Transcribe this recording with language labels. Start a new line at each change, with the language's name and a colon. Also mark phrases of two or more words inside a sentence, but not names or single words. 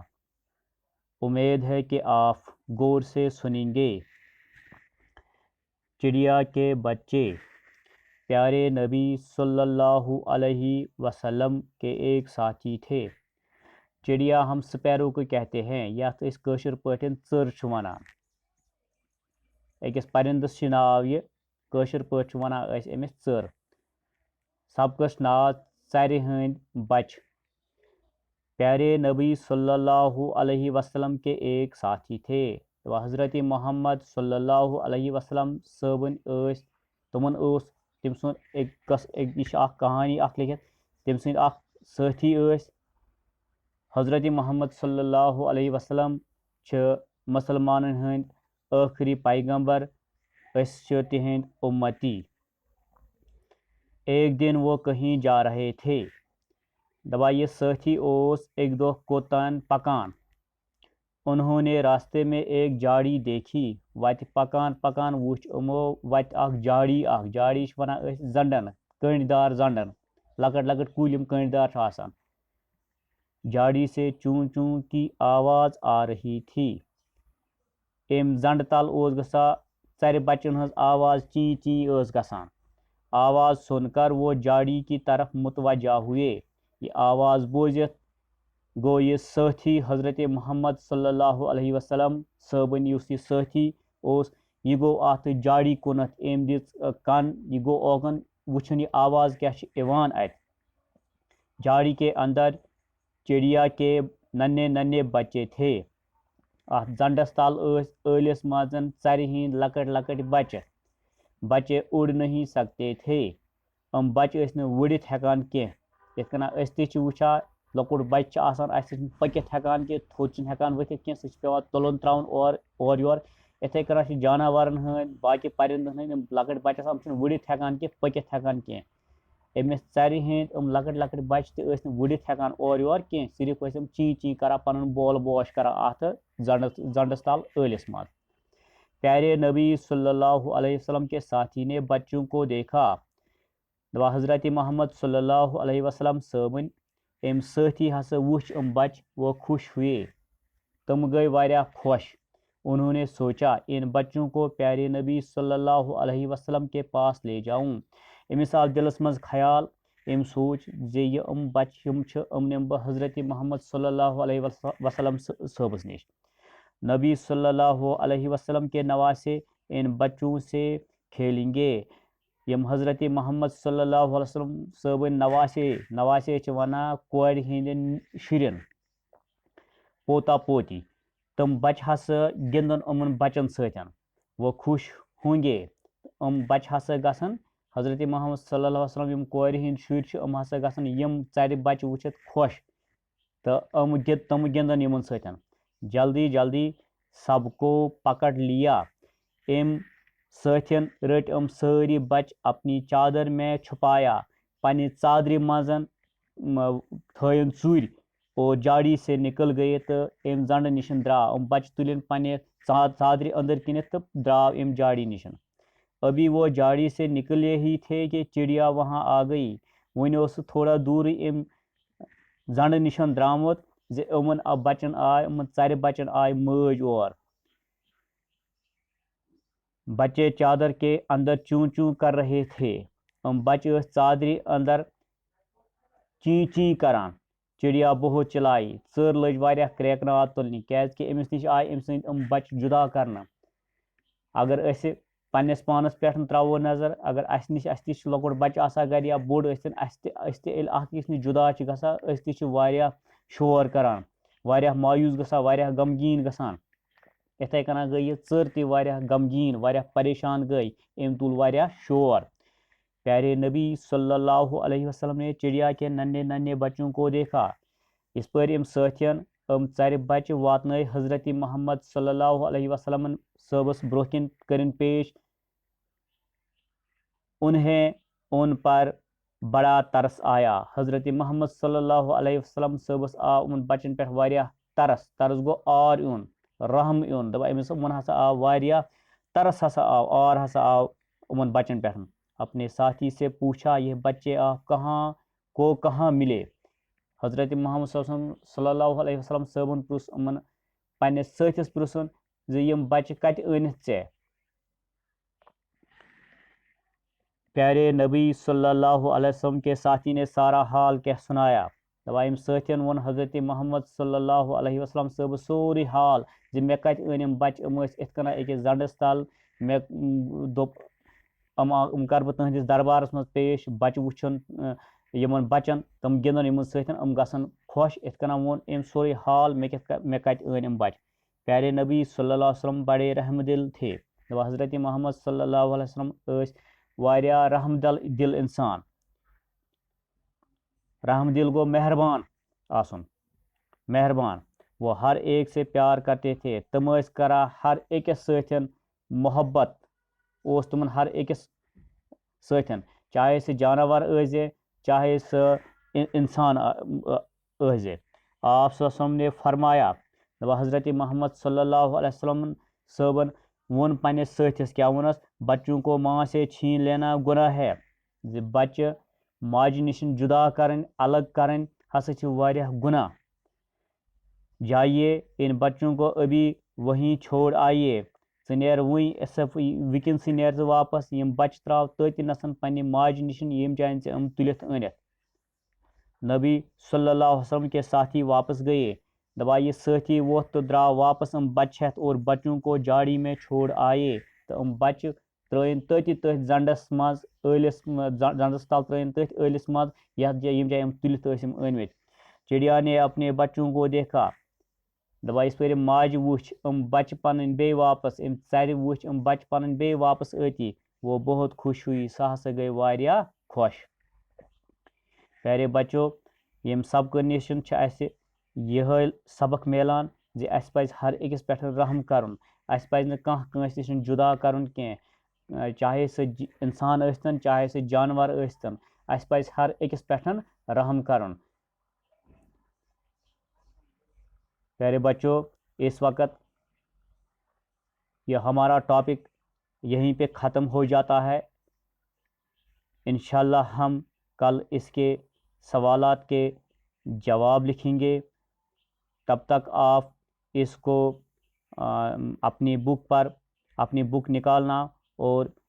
Urdu: امید ہے کہ آپ غور سے سنیں گے۔ چڑیا کے بچے۔ پیارے نبی صلی اللہ علیہ وسلم کے ایک ساتھی تھے۔ چڑیا ہم سپیرو کو کہتے ہیں،
Kashmiri: یتھ اس کٲشِر پٲٹھۍ ژٔر چھِ وَنان۔ أکِس پرندس چھِ ناو یہِ، کٲشِر پٲٹھۍ چھِ وَنان أسۍ أمِس ژٔر۔ سبقس ناو ژرِ ہٕنٛدۍ بچہِ۔
Urdu: پیارے نبی صلی اللہ علیہ وسلم کے ایک ساتھی تھے۔
Kashmiri: تو حضرت محمد صلی اللہ علیہ وسلم صٲبن تمن تم سُنٛد یہِ چھِ اکھ کہانی اکھ لِکھِتھ، تٔمۍ سٕنٛدۍ اکھ سٲتھی حضرت محمد صلی اللہ علیہ وسلم چھِ مسلمانن ہٕنٛدۍ ٲخری پیغمبر، أسۍ چھِ تِہنٛدۍ اُمتی۔
Urdu: ایک دن وہ کہیں جا رہے تھے۔
Kashmiri: دپان یہ ساتھی ایک دۄہ کوٚتن پکان۔
Urdu: انہوں نے راستے میں ایک جھاڑی دیکھی۔
Kashmiri: وتہِ پکان پکان وُچھ یِمو وتہِ اکھ جھاڑی چھِ ونان أسۍ زنڈن، کٔنڈۍ دار زنڈن، لۄکٕٹۍ لۄکٕٹۍ کُلۍ یِم کٔنڈۍ دار چھِ آسان۔
Urdu: جھاڑی سے چون چون کی آواز آ رہی تھی۔
Kashmiri: اَمہِ زنڈٕ تل اوس گژھان ژرِ بچن ہٕنٛز آواز، چی چی ٲس گژھان۔
Urdu: آواز سن کر وہ جھاڑی کی طرف متوجہ ہوئے۔
Kashmiri: یہ آواز بوزِتھ گوٚو یہ ساتھی حضرت محمد صلی اللہ علیہ وسلم صٲبن یُس یہ ساتھی اوس، یہ گوٚو اتھ جھاڑی کُنتھ، أمۍ دِژ کن، یہ گوٚو اوکن وٕچھُن یہ آواز کیٛاہ چھِ یِوان اتہِ۔
Urdu: جھاڑی کے اندر چڑیا کے ننھے ننھے بچے تھے۔
Kashmiri: اتھ زنڈس تل ٲلِس منٛز ژرِ ہٕنٛدۍ لۄکٕٹۍ لۄکٕٹۍ
Urdu: بچے اُڑ نہیں سکتے تھے۔
Kashmiri: یِم بچہِ ٲسۍ نہٕ وُڑِتھ ہٮ۪کان کینٛہہ۔ یِتھ کٔنۍ أسۍ تہِ چھِ وٕچھان لۄکُٹ بچہِ چھِ آسان، اَسہِ چھِنہٕ پٔکِتھ ہٮ۪کان کینٛہہ، تھوٚد چھِنہٕ ہٮ۪کان ؤتھِتھ کینٛہہ، سُہ چھِ پٮ۪وان تُلُن ترٛاوُن اورٕ یورٕ۔ یِتھَے کٔنۍ چھِ جاناوارن ہٕنٛدۍ، باقٕے پرندن ہٕنٛدۍ یِم لۄکٕٹۍ بچہِ آسان، یِم چھِنہٕ وُڑِتھ ہٮ۪کان کینٛہہ، پٔکِتھ ہٮ۪کان کینٛہہ۔ أمِس ژرِ ہٕنٛدۍ یِم لۄکٕٹۍ لۄکٕٹۍ بچہِ تہِ ٲسۍ نہٕ وُڑِتھ ہٮ۪کان اورٕ یورٕ کینٛہہ، صرف ٲسۍ یِم چی چی کران، پنُن بول باش کران اتھ زنڈس تل ٲلِس منٛز۔
Urdu: پیارے نبی صلی اللہ علیہ وسلم کے ساتھی نے بچوں کو دیکھا۔
Kashmiri: دپان حضرت محمد صلی اللہ علیہ وسلم صٲبن أمۍ ساتھی ہسا وُچھ یِم بچہِ،
Urdu: وہ خوش ہوئے،
Kashmiri: تم گئے واریاہ خوش۔
Urdu: انہوں نے سوچا ان بچوں کو پیارے نبی صلی اللہ علیہ وسلم کے پاس لے جاؤں۔
Kashmiri: أمِس آو دلس منٛز خیال، أمۍ سوچ زِ یِم بچہِ یِم چھِ یِم نِمہٕ بہٕ حضرت محمد صلی اللہ علیہ وسلم صٲبس نِش۔
Urdu: نبی صلی اللہ علیہ وسلم کے نواسے ان بچوں سے کھیلیں گے۔
Kashmiri: یم حضرت محمد صلی اللہ علیہ وسلم صٲبن نواسے چھِ ونان کورِ ہٕنٛدٮ۪ن شُرٮ۪ن، پوتا پوتی، تم بچہِ ہسا گِنٛدن یِمن بچن سۭتۍ،
Urdu: وہ خوش ہوں گے۔
Kashmiri: یِم بچہِ ہسا گژھن حضرت محمد صلی اللہ علیہ وسلم، یِم کورِ ہٕنٛدۍ شُرۍ چھِ، یِم ہسا گژھن یِم ژرِ بچہِ وٕچھِتھ خۄش، تہٕ تم گِنٛدن یِمن سۭتۍ۔
Urdu: جلدی جلدی سب کو پکڑ لیا۔
Kashmiri: أمۍ ساتھین رٔٹۍ یِم سٲری بچہِ
Urdu: اپنی چادر میں چھپایا،
Kashmiri: پننہِ ژادرِ منٛز تھٲیِن ژوٗرِ،
Urdu: اور جھاڑی سے نکل گئے،
Kashmiri: تہٕ أمۍ زنڈٕ نِش درٛاو۔ یِم بچہِ تُلِن پننہِ ژادرِ أنٛدٕرۍ کِنِتھ تہٕ درٛاو أمۍ جھاڑی نِش۔
Urdu: ابھی وہ جھاڑی سے نکلے ہی تھے کہ چڑیا وہاں آ گئی۔
Kashmiri: وۄنۍ اوس سُہ تھوڑا دوٗرٕے أمۍ زنڈٕ نِش درٛامُت زِ یِمن بچن آے، یِمن ژرِ بچن آے مٲج اور۔
Urdu: بچے چادر کے اندر چون چون کر رہے تھے۔
Kashmiri: یِم بچہِ ٲسۍ ژادرِ اندر چی چی کران۔
Urdu: چڑیا بہت چلائی،
Kashmiri: ژٔر لٔج واریاہ کرٛیکناواد تُلنہِ، کیٛازِکہِ أمِس نِش آے أمۍ سٕنٛدۍ یِم بچہِ جُدا کرنہٕ۔ اگر أسۍ پننِس پانس پٮ۪ٹھ ترٛاوو نظر، اگر اَسہِ تہِ چھُ لۄکُٹ بچہِ آسان گرِ یا بوٚڑ ٲسِن، أسۍ تہِ ییٚلہِ اکھ أکِس نِش جُدا چھِ گژھان، أسۍ تہِ چھِ واریاہ شور کران واریاہ مایوس گژھان واریاہ غمگیٖن گژھان یِتھَے کٔنۍ گٔے یہِ ژٔر تہِ واریاہ غمگیٖن واریاہ پریشان گٔے أمۍ تُل واریاہ شور
Urdu: پیارے نبی صلی اللہ علیہ وسلم نے چڑیا کے ننے ننے بچوں کو دیکھا
Kashmiri: یِتھ پٲٹھۍ أمۍ سٲتھیَن یِم ژَرِ بچہِ واتنٲے حضرت محمد صلی اللہ علیہ وسلم صٲبَس برونٛہہ کِنۍ کٔرِنۍ پیش
Urdu: انہیں ان پر بڑا ترس آیا
Kashmiri: حضرت محمد صلی اللہ علیہ وسلم صٲبَس آو یِمن بچن پٮ۪ٹھ واریاہ ترس گوٚو آر یُن رحم یُن دَپان أمِس یِمن ہسا آو واریاہ ترس ہسا آو آر ہسا آو یِمن بچن پٮ۪ٹھ
Urdu: اپنے ساتھی سے پوچھا یہ بچے آپ کہاں ملے
Kashmiri: حضرت محمد صلی اللہ علیہ وسلم صٲبن پرُژھ یِمن پننِس سٲتھِس پرُژھُن زِ یِم بچہِ کتہِ أنِتھ ژےٚ
Urdu: پیارے نبی صلی اللہ علیہ وسلم کے ساتھی نے سارا حال کیٛاہ سُنایا
Kashmiri: دَپان أمۍ سٲتھیَن ووٚن حضرت محمد صلی اللہ علیہ وسلم صٲبَس سورُے حال زِ مےٚ کتہِ أنۍ یِم بچہِ یِم ٲسۍ یِتھ کٔنۍ أکِس زنڈس تل مےٚ دوٚپ یِم کرٕ بہٕ تُہنٛدِس دربارس منٛز پیش بچہِ وٕچھُن یِمن بچن تِم گِنٛدن یِمن سۭتۍ یِم گژھن خۄش یِتھ کٔنۍ ووٚن أمۍ سورُے حال مےٚ کتہِ أنۍ یِم بچہِ
Urdu: پیارے نبی صلی اللہ علیہ وسلم بڑے رحم دل تھے
Kashmiri: دَپان حضرت محمد صلی اللہ علیہ وسلم ٲسۍ واریاہ رحم دل انسان رحم دل گوٚو مہربان آسُن مہربان
Urdu: وہ ہر ایک سے پیار کرتے تھے
Kashmiri: تِم ٲسۍ کران ہر أکِس سۭتۍ محبت اوس تِمن ہر أکِس سۭتۍ چاہے سُہ جانور ٲسۍ چاہے سُہ انسان ٲسۍ
Urdu: آپ صلی اللہ علیہ وسلم نے فرمایا
Kashmiri: دَپان حضرت محمد صلی اللہ علیہ وسلم صٲبن ووٚن پننِس سٲتھِس کیٛاہ ووٚنس
Urdu: بچوں کو ماں سے چھین لینا گناہ ہے
Kashmiri: زِ بچہِ ماجہِ نِش جُدا کرٕنۍ الگ کرٕنۍ ہسا چھِ واریاہ گُناہ
Urdu: جائیے ان بچوں کو ابھی وہیں چھوڑ آئیے
Kashmiri: ژٕ نیر وٕنکٮ۪نسٕے نیر ژٕ واپس یِم بچہِ ترٛاو تٔتۍ نَسن پننہِ ماجہِ نِش ییٚمہِ جایہِ ژےٚ یِم تُلِتھ أنِتھ
Urdu: نبی صلی اللہ علیہ وسلم کے ساتھی واپس گئے
Kashmiri: دَپان یہِ سٲتھی ووٚتھ تہٕ درٛاو واپس یِم بچہِ ہٮ۪تھ
Urdu: اور بچوں کو جاڑی میں چھوڑ آئے
Kashmiri: تہٕ یِم بچہِ ترٛٲیِن تٔتھۍ زنڈس منٛز ٲلِس زنڈس تل ترٛٲیِن تٔتھۍ ٲلِس منٛز یتھ جایہِ ییٚمہِ جایہِ یِم تُلِتھ ٲسۍ یِم أنۍمٕتۍ
Urdu: چڑیا نے اپنے بچوں کو دیکھا
Kashmiri: دَپان یِتھ پٲٹھۍ یِم ماجہِ وٕچھ یِم بچہِ پنٕنۍ بیٚیہِ واپس یِم ژرِ وٕچھ یِم بچہِ پنٕنۍ بیٚیہِ واپس أتی
Urdu: وہ بہت خوش ہوئی
Kashmiri: سۄ ہسا گٔے واریاہ خۄش پیارے بچو ییٚمہِ سبقہٕ نِش چھِ اَسہِ یِہوٚے سبق میلان زِ اَسہِ پَزِ ہر أکِس پٮ۪ٹھ رحم کَرُن اَسہِ پَزِ نہٕ کانٛہہ کٲنٛسہِ نِش جُدا کَرُن کینٛہہ چاہے سُہ اِنسان ٲسۍتَن چاہے سُہ جانوَر ٲسۍتَن اَسہِ پَزِ ہر أکِس پٮ۪ٹھ رحم کَرُن
Urdu: پیارے بچو اس وقت یہ ہمارا ٹاپک یہیں پہ ختم ہو جاتا ہے انشاءاللہ ہم کل اس کے سوالات کے جواب لکھیں گے تب تک آپ اس کو اپنی بک نکالنا اور